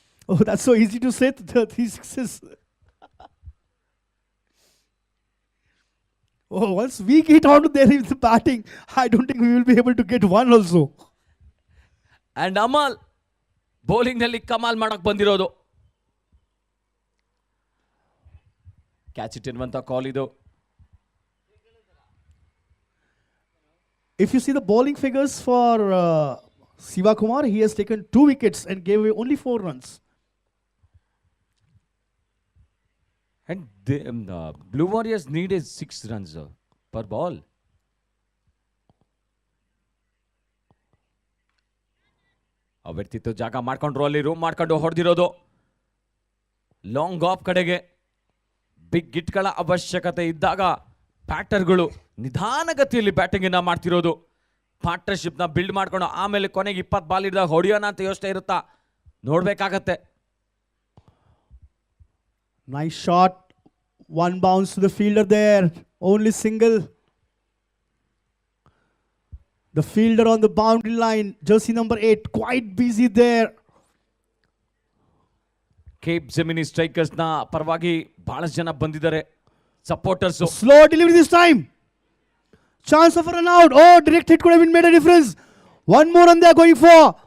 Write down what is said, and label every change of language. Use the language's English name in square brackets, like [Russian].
[English] Oh, that's so easy to say, 3 sixes. Oh, once we get out there with the batting, I don't think we will be able to get one also. [Kannada] And Amal bowling ನಲ್ಲಿ ಕಮಾಲ್ ಮಾಡಕ್ ಬಂದಿರೋದು. Catch it ಎನ್ನುವಂತ ಕಾಲ್ ಇದು. [English] If you see the bowling figures for Siva Kumar, he has taken 2 wickets and gave away only 4 runs. And the Blue Warriors need is 6 runs per ball. [Kannada] ಅವರ್ತಿತ್ತು ಜಾಗ ಮಾಡ್ಕೊಂಡ್ರು, ಅಲ್ಲಿ room ಮಾಡ್ಕೊಂಡು ಹೊಡೆದಿರೋದು. Long of ಕಡೆಗೆ big ಹಿಟ್ಗಳ ಅವಶ್ಯಕತೆ ಇದ್ದಾಗ ಬ್ಯಾಟರ್ಗಳು ನಿಧಾನಗತಿಯಲ್ಲಿ batting ಅನ್ನ ಮಾಡ್ತಿರೋದು. ಪಾರ್ಟ್ನರ್ಶಿಪ್ ನ ಬಿಲ್ಡ್ ಮಾಡ್ಕೊಂಡು ಆಮೇಲೆ ಕೊನೆಗೆ 20 ಬಾಲ್ ಇದ್ದಾಗ ಹೊಡೆಯೋಣ ಅಂತ ಯೋಚನೆ ಇರುತ್ತಾ, ನೋಡ್ಬೇಕಾಗತ್ತೆ. [English] Nice shot. One bounce to the fielder there. Only single. The fielder on the boundary line. Jersey number 8. Quite busy there. [Kannada] Cape gemini strikers ನ ಪರವಾಗಿ ಬಹಳಷ್ಟು ಜನ ಬಂದಿದ್ದಾರೆ supporters. [English] Slow delivery this time. Chance of a run out. Oh, direct hit could have been made a difference. One more run they are going for.